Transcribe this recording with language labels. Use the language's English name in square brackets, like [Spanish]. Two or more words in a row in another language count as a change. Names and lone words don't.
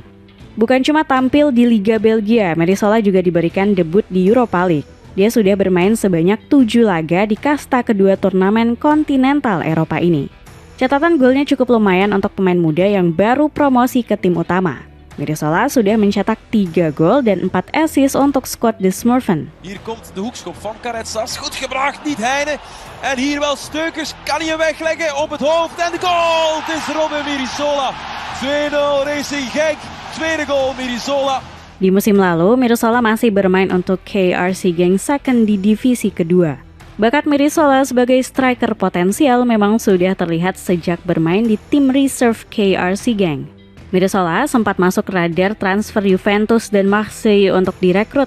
[Indonesian] Bukan cuma tampil di Liga Belgia, Mirisola juga diberikan debut di Europa League. Dia sudah bermain sebanyak 7 laga di kasta kedua turnamen kontinental Eropa ini. Catatan golnya cukup lumayan untuk pemain muda yang baru promosi ke tim utama. Mirisola sudah mencetak 3 gol dan 4 assist untuk skuad de Smurfen. [Dutch] Hier komt de hoekschop van Karetsas. Goed gebracht, niet Heine. En hier wel Steukers. Kan hij hem wegleggen op het hoofd. En de goal! Het is Robin Mirisola. 2-0 Racing Genk. Tweede goal Mirisola. [Indonesian] Di musim lalu, Mirisola masih bermain untuk KRC Genk second di divisi kedua. Bakat Mirisola sebagai striker potensial memang sudah terlihat sejak bermain di tim reserve KRC Genk. Mirisola sempat masuk radar transfer Juventus dan Marseille untuk direkrut.